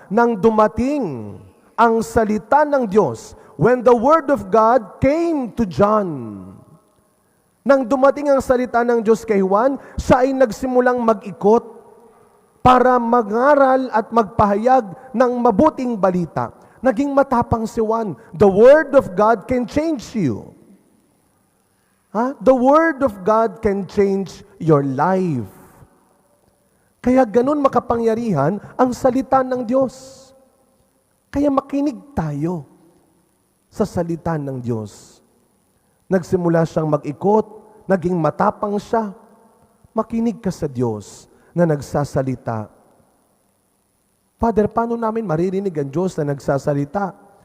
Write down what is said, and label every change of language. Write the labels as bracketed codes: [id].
[tl] Nang dumating ang salita ng Diyos, [en] when the Word of God came to John. [tl] Nang dumating ang salita ng Diyos kay Juan, siya ay nagsimulang mag-ikot para mangaral at magpahayag ng mabuting balita. Naging matapang si Juan. [en] The Word of God can change you. The Word of God can change your life. [tl] Kaya ganun makapangyarihan ang salita ng Diyos. Kaya makinig tayo sa salita ng Diyos. Nagsimula siyang mag-ikot, naging matapang siya. Makinig ka sa Diyos na nagsasalita. Father, paano namin maririnig ang Diyos na nagsasalita?